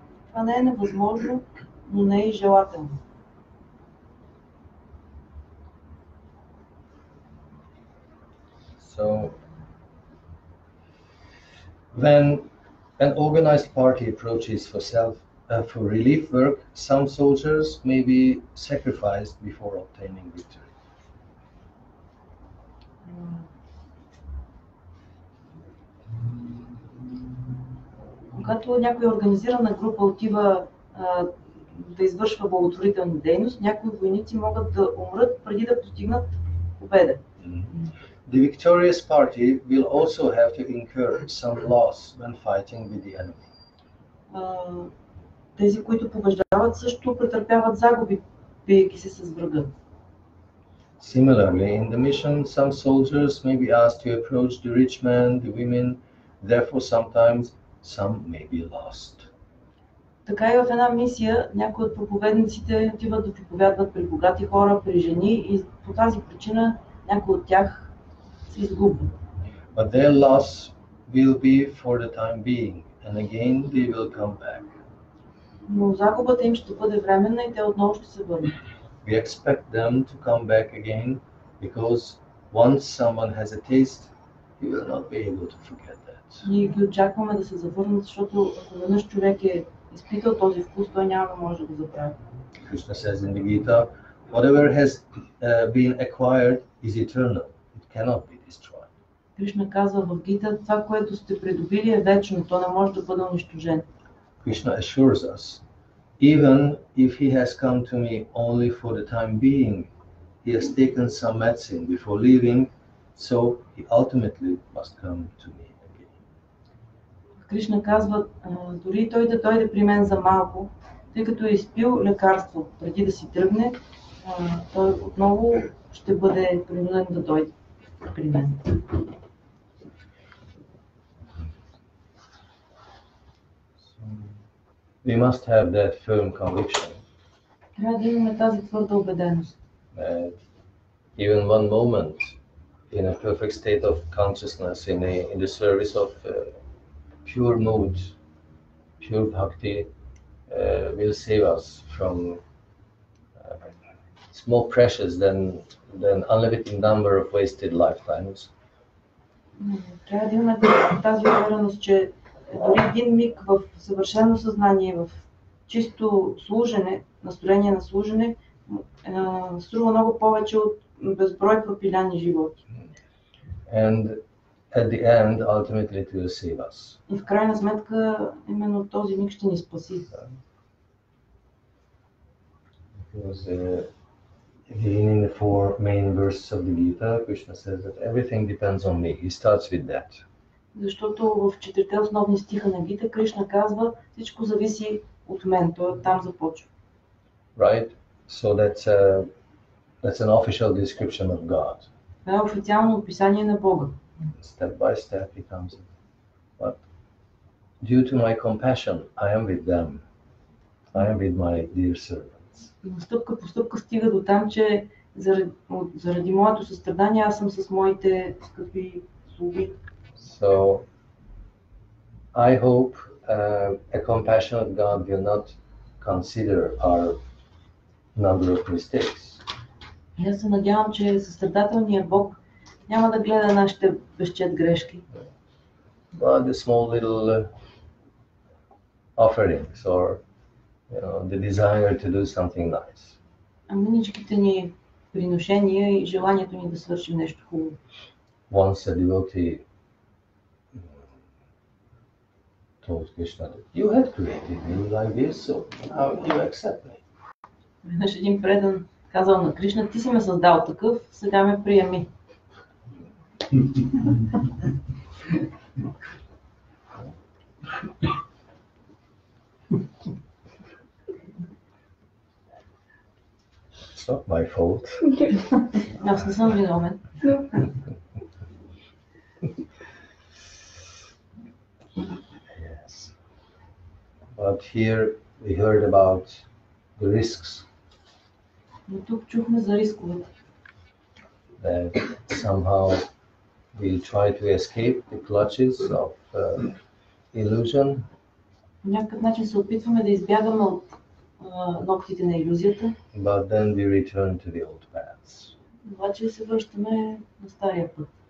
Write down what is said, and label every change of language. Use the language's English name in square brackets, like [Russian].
[Bulgarian] Това не е невъзможно, но не е и желателно. [English] So, when an organized party approaches for relief work, some soldiers may be sacrificed before obtaining victory. [Bulgarian] Когато някоя организирана група отива да извършва благотворителна дейност, някои войници могат да умрат преди да постигнат победа. [English] The victorious party will also have to incur some loss when fighting with the enemy. [Bulgarian] Тези, които побеждават, също претърпяват загуби, биейки се с врага. [English] Similarly, in the mission, some soldiers may be asked to approach the rich men, the women, therefore sometimes some may be lost. [Bulgarian] Така и в една мисия някои от проповедниците отиват да проповядват при богати хора, при жени и по тази причина някои от тях се изгубват. [English] But their loss will be for the time being, and again they will come back. [Bulgarian] Но загубата им ще бъде временна и те отново ще се върнат. [English] We expect them to come back again because once someone has a taste, he will not be able to forget that. [Bulgarian] Ние ги очакваме да се завърнат, защото ако веднъж човек е изпитал този вкус, той няма да може да го забрави. [English] Krishna says in the Gita, whatever has been acquired is eternal. It cannot be destroyed. [Bulgarian] Кришна казва в Гита, това, което сте придобили е вечно, то не може да бъде унищожено. [English] Krishna assures us, even if he has come to me only for the time being, he has taken some medicine before leaving, so he ultimately must come to me again. [Bulgarian] Кришна казва, дори той да дойде при мен за малко, тъй като е изпил лекарство преди да си тръгне, той отново ще бъде принуден да дойде при мен. [English] We must have that firm conviction. [Bulgarian] Трябва да имаме тази твърда убеденост. [English] Even one moment in a perfect state of consciousness, in the service of pure mood, pure bhakti will save us from it's more precious than unlimited number of wasted lifetimes. [Bulgarian] Трябва да имаме тази увереност, че дори един миг в съвършено съзнание, в чисто служене, настроение на служене, струва много повече от безброй пропиляни животи. [English] And at the end, ultimately it will save us. [Bulgarian] И в крайна сметка, именно този миг ще ни спаси. [English] Because again in the four main verses of the Gita, Krishna says that everything depends on me. He starts with that. [Bulgarian] Защото в четирите основни стиха на Гита Кришна казва, всичко зависи от мен. Той там започва. [English] Right? So that's an official description of God. [Bulgarian] Това е официално описание на Бога. [English] Step by step he comes in. But due to my compassion, I am with them. I am with my dear servants. [Bulgarian] И стъпка по стъпка стига до там, че заради моето състрадание аз съм с моите скъпи слуги. [English] So I hope a compassionate God will not consider our number of mistakes. [Bulgarian] И аз се надявам, че състрадателният Бог няма да гледа нашите безчет грешки. [English] But the small little offerings or the desire to do something nice. [Bulgarian] А мъничките ни приношения и желанието ни да свършим нещо хубаво. [English] Once a devotee told Krishna that you had created me like this, so how do you accept me? [Bulgarian] Веднъж един предан казал на Кришна, ти си ме създал такъв, сега ме приеми. [English] It's not my fault. [Bulgarian] Аз не съм виновен. [English] Yes. But here we heard about the risks. [Bulgarian] Но тук чухме за рисковете. [English] That somehow we try to escape the clutches of illusion. [Bulgarian] По някакъв начин се опитваме да избягаме от ногтите на илюзията. [English] But then we return to the old paths. [Bulgarian] Обаче се връщаме на стария път.